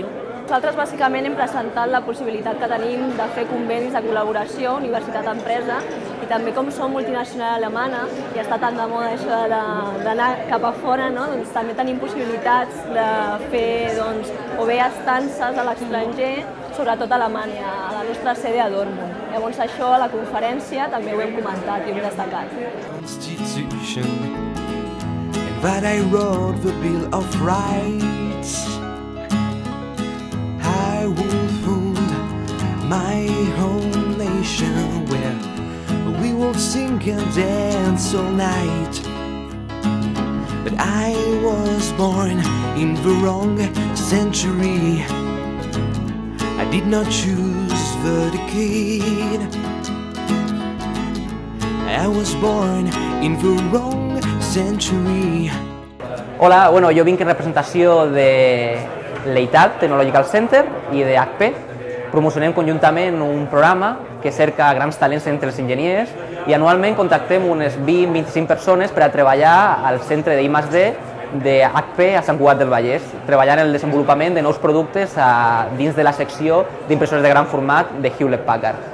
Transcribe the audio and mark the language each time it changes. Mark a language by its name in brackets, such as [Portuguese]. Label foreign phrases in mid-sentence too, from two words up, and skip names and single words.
[Catalan] Nosaltres bàsicament hem presentat la possibilitat que tenim de fer convenis de col·laboració universitat-empresa i també com som multinacional alemana i està tan de moda això d'anar cap a fora, no? Doncs també tenim possibilitats de fer doncs, o bé estances a l'estranger, sobretot a Alemanya, a la nostra sede a Dortmund. Llavors això a la conferència també ho hem comentat i ho hem destacat. [English] That I wrote the Bill of Rights. I will found my home nation where we will sing and dance all night. But I was born in the wrong century. I did not choose the decade. I was born in the wrong century. [Catalan] Hola, bueno, jo vinc en representació de l'EITAD, [English] Technological Center, [Catalan] i de HP. Promocionem conjuntament un programa que cerca grans talents entre els enginyers i anualment contactem unes 20-25 persones per a treballar al centre d'I+D de HP a Sant Cugat del Vallès, treballant en el desenvolupament de nous productes dins de la secció d'impressores de gran format de Hewlett-Packard.